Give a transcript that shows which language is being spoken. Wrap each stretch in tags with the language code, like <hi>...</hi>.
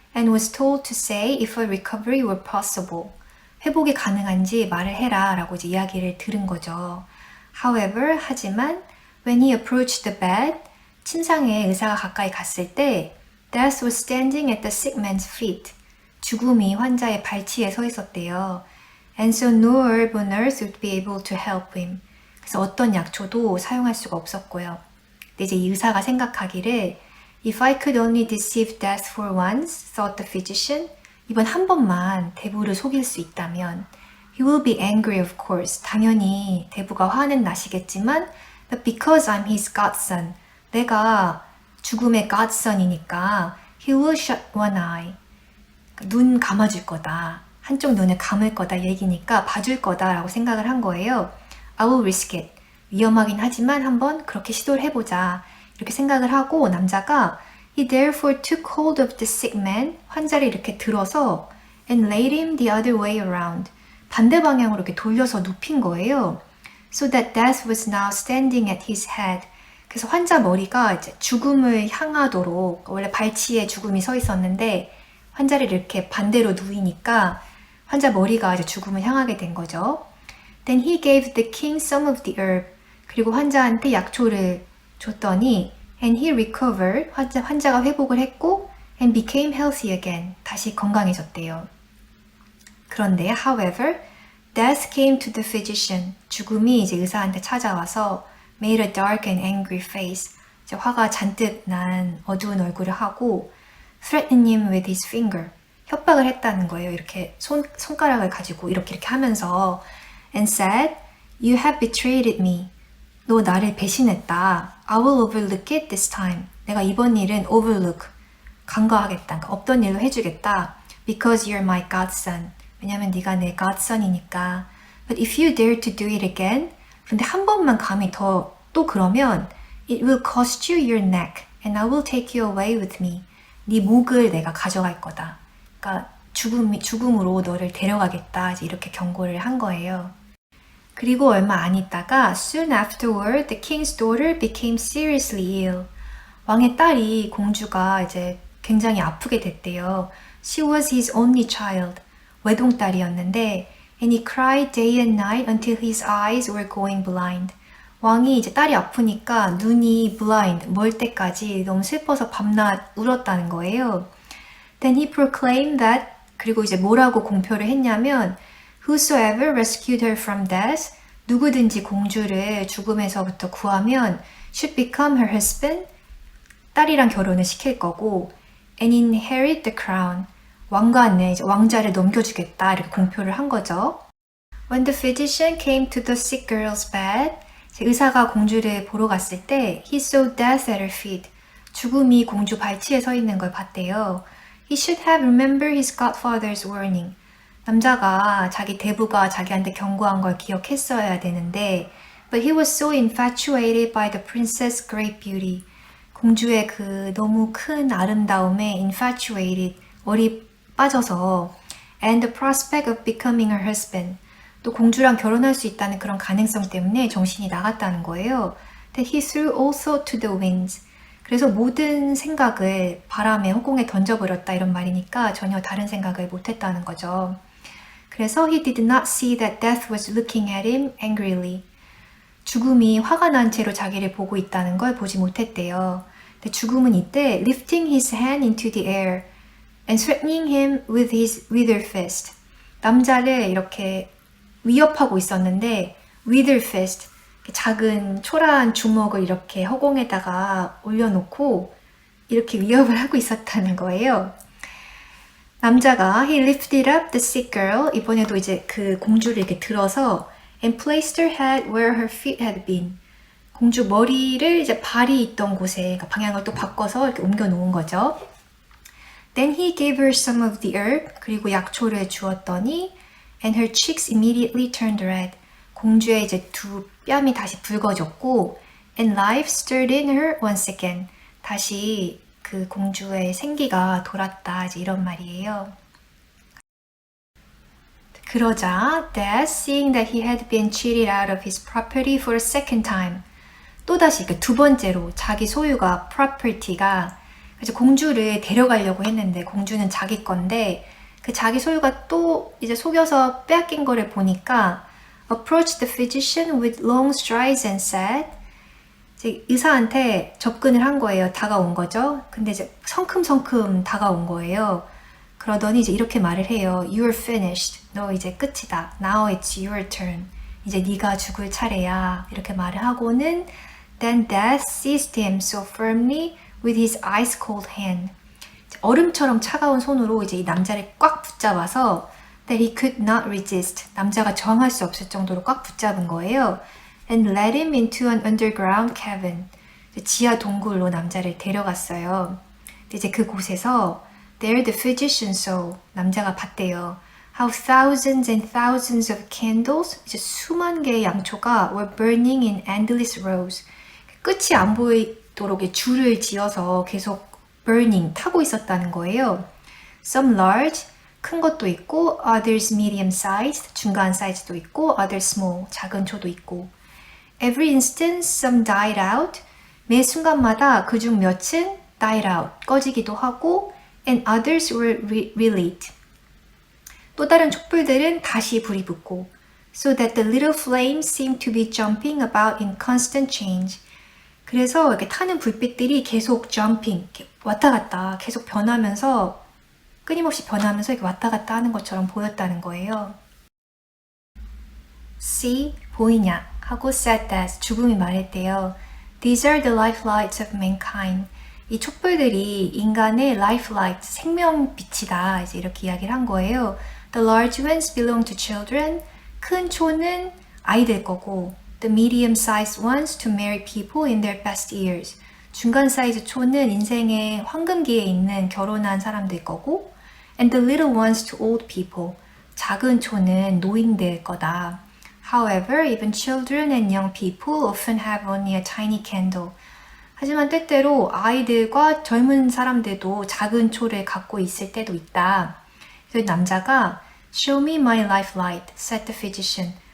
<en>and was told to say if a recovery were possible.</en> <ko>회복이 가능한지 말을 해라 라고 이제 이야기를 들은 거죠.</ko> <en>However,</en> <ko>하지만</ko> <en>when he approached the bed,</en> <ko>침상에 의사가 가까이 갔을 때</ko> <en>Death was standing at the sick man's feet.</en> <ko>죽음이 환자의 발치에 서 있었대요.</ko> <en>And so no herb on earth would be able to help him.</en> <ko>그래서 어떤 약초도 사용할 수가 없었고요. 근데 이제 이 의사가 생각하기를</ko> <en>If I could only deceive death for once, thought the physician,</en> <ko>이번 한 번만 대부를 속일 수 있다면</ko> <en>He will be angry of course.</en> <ko>당연히 대부가 화는 나시겠지만</ko> <en>But because I'm his godson,</en> <ko>내가 죽음의 godson이니까</ko> <en>He will shut one eye.</en> <ko>눈 감아줄 거다. 한쪽 눈을 감을 거다 얘기니까 봐줄 거다라고 생각을 한 거예요.</ko> <en>I will risk it.</en> <ko>위험하긴 하지만 한번 그렇게 시도를 해보자. 이렇게 생각을 하고 남자가</ko> <en>He therefore took hold of the sick man.</en> <ko>환자를 이렇게 들어서</ko> <en>and laid him the other way around.</en> <ko>반대 방향으로 이렇게 돌려서 눕힌 거예요.</ko> <en>So that death was now standing at his head.</en> <ko>그래서 환자 머리가 이제 죽음을 향하도록 원래 발치에 죽음이 서 있었는데 환자를 이렇게 반대로 누이니까 환자 머리가 이제 죽음을 향하게 된 거죠.</ko> <en>Then he gave the king some of the herb.</en> <ko>그리고 환자한테 약초를 줬더니</ko> <en>and he recovered.</en> <ko>환자가 회복을 했고</ko> <en>and became healthy again.</en> <ko>다시 건강해졌대요. 그런데</ko> <en>however, death came to the physician.</en> <ko>죽음이 이제 의사한테 찾아와서</ko> <en>made a dark and angry face.</en> <ko>이제 화가 잔뜩 난 어두운 얼굴을 하고</ko> <en>threatened him with his finger.</en> <ko>협박을 했다는 거예요. 이렇게 손가락을 가지고 이렇게 하면서</ko> <en>and said, You have betrayed me.</en> <ko>너 나를 배신했다.</ko> <en>I will overlook it this time.</en> <ko>내가 이번 일은 overlook, 간과하겠다. 그러니까 없던 일로 해주겠다.</ko> <en>Because you're my godson.</en> <ko>왜냐면 네가 내 godson이니까.</ko> <en>But if you dare to do it again,</en> <ko>근데 한 번만 감히 또 그러면</ko> <en>it will cost you your neck and I will take you away with me.</en> <ko>네 목을 내가 가져갈 거다. 그러니까 죽음으로 너를 데려가겠다. 이렇게 경고를 한 거예요. 그리고 얼마 안 있다가</ko> <en>soon afterward the king's daughter became seriously ill.</en> <ko>왕의 딸이 공주가 이제 굉장히 아프게 됐대요.</ko> <en>She was his only child.</en> <ko>외동딸이었는데</ko> <en>and he cried day and night until his eyes were going blind.</en> <ko>왕이 이제 딸이 아프니까 눈이 blind, 멀 때까지 너무 슬퍼서 밤낮 울었다는 거예요.</ko> <en>Then he proclaimed that,</en> <ko>그리고 이제 뭐라고 공표를 했냐면</ko> <en>Whosoever rescued her from death,</en> <ko>누구든지 공주를 죽음에서부터 구하면</ko> <en>should become her husband,</en> <ko>딸이랑 결혼을 시킬 거고</ko> <en>and inherit the crown,</en> <ko>왕관을, 이제 왕자를 넘겨주겠다 이렇게 공표를 한 거죠.</ko> <en>When the physician came to the sick girl's bed,</en> <ko>의사가 공주를 보러 갔을 때</ko> <en>he saw death at her feet.</en> <ko>죽음이 공주 발치에 서 있는 걸 봤대요.</ko> <en>He should have remembered his godfather's warning.</en> <ko>남자가 자기 대부가 자기한테 경고한 걸 기억했어야 되는데</ko> <en>But he was so infatuated by the princess' great beauty.</en> <ko>공주의 그 너무 큰 아름다움에 infatuated, 얼이 빠져서</ko> <en>and the prospect of becoming her husband.</en> <ko>또 공주랑 결혼할 수 있다는 그런 가능성 때문에 정신이 나갔다는 거예요.</ko> <en>That he threw all thought to the winds.</en> <ko>그래서 모든 생각을 바람에 허공에 던져버렸다 이런 말이니까 전혀 다른 생각을 못했다는 거죠. 그래서</ko> <en>he did not see that death was looking at him angrily.</en> <ko>죽음이 화가 난 채로 자기를 보고 있다는 걸 보지 못했대요. 근데 죽음은 이때</ko> <en>lifting his hand into the air and threatening him with her fist.</en> <ko>남자를 이렇게 위협하고 있었는데</ko> <en>with her fist,</en> <ko>작은 초라한 주먹을 이렇게 허공에다가 올려놓고 이렇게 위협을 하고 있었다는 거예요. 남자가</ko> <en>he lifted up the sick girl,</en> <ko>이번에도 이제 그 공주를 이렇게 들어서</ko> <en>and placed her head where her feet had been.</en> <ko>공주 머리를 이제 발이 있던 곳에, 그러니까 방향을 또 바꿔서 이렇게 옮겨 놓은 거죠.</ko> <en>Then he gave her some of the herb,</en> <ko>그리고 약초를 주었더니</ko> <en>and her cheeks immediately turned red.</en> <ko>공주의 이제 두 뺨이 다시 붉어졌고</ko> <en>and life stirred in her once again.</en> <ko>다시 그 공주의 생기가 돌았다. 이제 이런 말이에요.</ko> <en>그러자 Death, seeing that he had been cheated out of his property for a second time,</en> <ko>또다시 두 번째로 자기 소유가 property가 이제 공주를 데려가려고 했는데 공주는 자기 건데 그 자기 소유가 또 이제 속여서 빼앗긴 거를 보니까</ko> <en>approached the physician with long strides and said</en> <ko>이제 의사한테 접근을 한 거예요. 다가온 거죠. 근데 이제 성큼성큼 다가온 거예요. 그러더니 이제 이렇게 말을 해요.</ko> <en>You're finished.</en> <ko>너 이제 끝이다.</ko> <en>Now it's your turn.</en> <ko>이제 네가 죽을 차례야. 이렇게 말을 하고는</ko> <en>Then death seized him so firmly with his ice cold hand.</en> <ko>얼음처럼 차가운 손으로 이제 이 남자를 꽉 붙잡아서</ko> <en>that he could not resist.</en> <ko>남자가 저항할 수 없을 정도로 꽉 붙잡은 거예요.</ko> <en>And led him into an underground cabin.</en> <ko>지하 동굴로 남자를 데려갔어요. 이제 그곳에서</ko> <en>There the physician saw.</en> <ko>남자가 봤대요.</ko> <en>How thousands and thousands of candles,</en> <ko>이제 수만 개의 양초가</ko> <en>were burning in endless rows.</en> <ko>끝이 안 보이도록 줄을 지어서 계속 burning, 타고 있었다는 거예요.</ko> <en>Some large,</en> <ko>큰 것도 있고,</ko> <en>others medium sized,</en> <ko>중간 사이즈도 있고,</ko> <en>others small,</en> <ko>작은 초도 있고.</ko> <en>Every instant, some died out.</en> <ko>매 순간마다 그중 몇은 died out, 꺼지기도 하고,</ko> <en>and others were relit.</en> <ko>또 다른 촛불들은 다시 불이 붙고,</ko> <en>so that the little flames seemed to be jumping about in constant change.</en> <ko>그래서 이렇게 타는 불빛들이 계속 jumping, 이렇게 왔다 갔다 계속 변하면서 끊임없이 변하면서 이렇게 왔다 갔다 하는 것처럼 보였다는 거예요.</ko> <en>See,</en> <ko>보이냐? 하고</ko> <en>said that,</en> <ko>죽음이 말했대요.</ko> <en>These are the lifelights of mankind.</en> <ko>이 촛불들이 인간의 lifelight, 생명빛이다. 이제 이렇게 이야기를 한 거예요.</ko> <en>The large ones belong to children.</en> <ko>큰 초는 아이들 거고,</ko> <en>the medium-sized ones to married people in their best years.</en> <ko>중간 사이즈 초는 인생의 황금기에 있는 결혼한 사람들 거고,</ko> <en>and the little ones to old people.</en> <ko>작은 초는 노인들 거다.</ko> <en>However, even children and young people often have only a tiny candle.</en> <ko>하지만 때때로 아이들과 젊은 사람들도 작은 초를 갖고 있을 때도 있다. 그래서 남자가</ko> <en>Show me my life light, said the physician.</en>